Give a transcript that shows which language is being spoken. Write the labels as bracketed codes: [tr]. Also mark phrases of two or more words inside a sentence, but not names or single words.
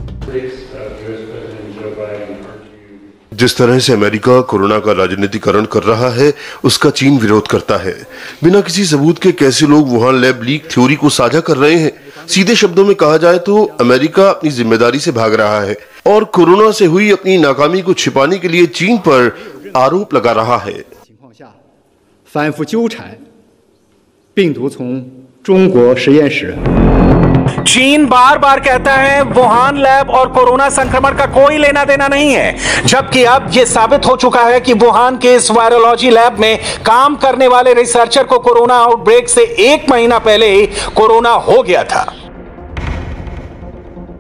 [hi] जिस तरह से अमेरिका कोरोना का राजनीतिकरण कर रहा है, उसका चीन विरोध करता है। बिना किसी सबूत के कैसे लोग वुहान [en] lab leak theory [hi] को साझा कर रहे हैं? सीधे शब्दों में कहा जाए तो अमेरिका अपनी जिम्मेदारी से भाग रहा है और कोरोना से हुई अपनी नाकामी को छिपाने के लिए चीन पर आरोप लगा रहा है। [zh] 反复纠缠病毒从中国实验室 [hi] चीन बार बार कहता है वुहान लैब और कोरोना संक्रमण का कोई लेना देना नहीं है, जबकि अब यह साबित हो चुका है कि वुहान के इस [en] virology lab [hi] में काम करने वाले रिसर्चर को [en] corona outbreak [hi] से 1 महीना पहले ही कोरोना हो गया था।